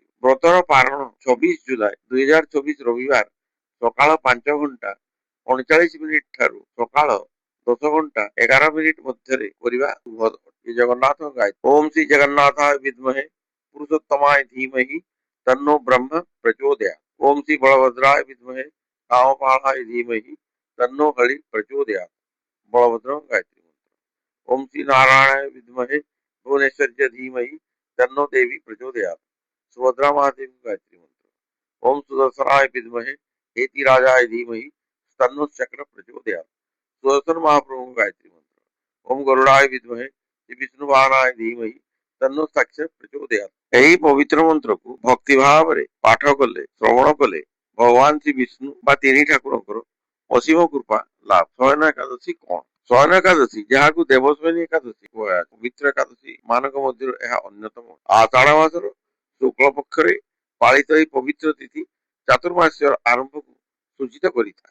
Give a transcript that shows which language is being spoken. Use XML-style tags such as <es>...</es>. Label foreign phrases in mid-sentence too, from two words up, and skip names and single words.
<or>ବ୍ରତର ପାରଣ 24 ଜୁଲାଇ 2024 ରବିବାର ସକାଳ 5 ଘଣ୍ଟା 39 ମିନିଟ ଠାରୁ ସକାଳ 10 ଘଣ୍ଟା 11 ମିନିଟ ମଧ୍ୟରେ କରିବା ଶୁଭ। ଶ୍ରୀ ଜଗନ୍ନାଥ ଗାୟତ୍ରୀ।</or> <sa>ଓಂ ଶ୍ରୀ ଜଗନ୍ନାଥାୟ ବିଦ୍ମହେ ପୁରୁଷୋତ୍ତମାୟ ଧୀମହି ତନ୍ନୋ ବ୍ରହ୍ମ ପ୍ରଚୋଦୟାତ୍। ଓಂ ଶ୍ରୀ ବଳଭଦ୍ରାୟ ବିଦ୍ମହେ କାମପାଳାୟ ଧୀମହି तन्नो हरि प्रचोदयात्। बलभद्र गायत्री मंत्र। ओम श्री नारायणाय विद्महे भुवनेश्वर्य धीमहि तन्नो देवी प्रचोदयात्। सुभद्रा महादेवी गायत्री मंत्र। ओम सुदर्शनाय विद्महे हेतिराजाय धीमहि तन्नो चक्र प्रचोदयात्। सुदर्शन महाप्रभु गायत्री मंत्र। ओम गरुड़ाय विद्महे विष्णुवाहनाय धीमहि तन्नो साक्ष प्रचोदयात्।</sa> <or>ଏହି ପବିତ୍ର ମନ୍ତ୍ରକୁ ଭକ୍ତି ଭାବରେ ପାଠ କଲେ, ଶ୍ରବଣ କଲେ ଭଗବାନ ଶ୍ରୀ ବିଷ୍ଣୁ ବା ତିନି ଠାକୁରଙ୍କର ଅସୀମ କୃପା ଲାଭ। ଶୟନ ଏକାଦଶୀ କଣ? ଶୟନ ଏକାଦଶୀ ଯାହାକୁ ଦେବଶୟନୀ ଏକାଦଶୀ କୁହାଯାଏ, ପବିତ୍ର ଏକାଦଶୀ ମାନଙ୍କ ମଧ୍ୟରୁ ଏହା ଅନ୍ୟତମ। ଆଷାଢ ମାସର ଶୁକ୍ଳ ପକ୍ଷରେ ପାଳିତ ଏହି ପବିତ୍ର ତିଥି ଚାତୁର୍ମାସ୍ୟର ଆରମ୍ଭକୁ ସୂଚିତ କରିଥାଏ।</or>